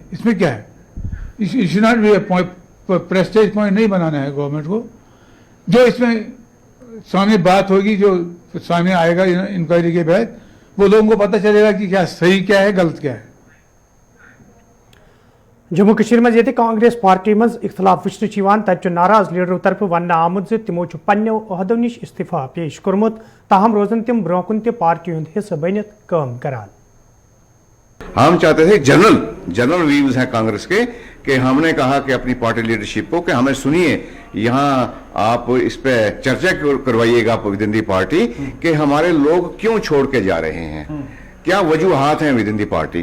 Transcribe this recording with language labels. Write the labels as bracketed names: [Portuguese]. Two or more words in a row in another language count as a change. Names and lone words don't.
[Hindi] इसमें क्या है, इस नॉट भी [English] prestige point [Hindi] नहीं बनाना है गवर्नमेंट को। जो इसमें सामने बात होगी, जो सामने आएगा इंक्वायरी के बाद, वो लोगों को पता चलेगा कि क्या सही क्या है, गलत क्या है। [Kashmiri] जम्मू कश्मीर में ये कांग्रेस पार्टी मज इख्तलाफ वुचन तत नाराज लीडरों तरफ वन आमुत तमो पन्नो अहदों निश इस्तीफा पेश कोर्मुत ताहम रोजन तम ब्रोकुन पार्टी हुंद हिस्सा बनित काम करान। [Hindi] हम चाहते थे [English] general views [Hindi] हैं कांग्रेस के कि हमने कहा कि अपनी [English] party leadership [Hindi] को कि हमें सुनिए, यहाँ आप इस पे चर्चा करवाइएगा [English] with in the party [Hindi] कि हमारे लोग क्यों छोड़ के जा रहे हैं, क्या वजूहात हैं [English] with in the party.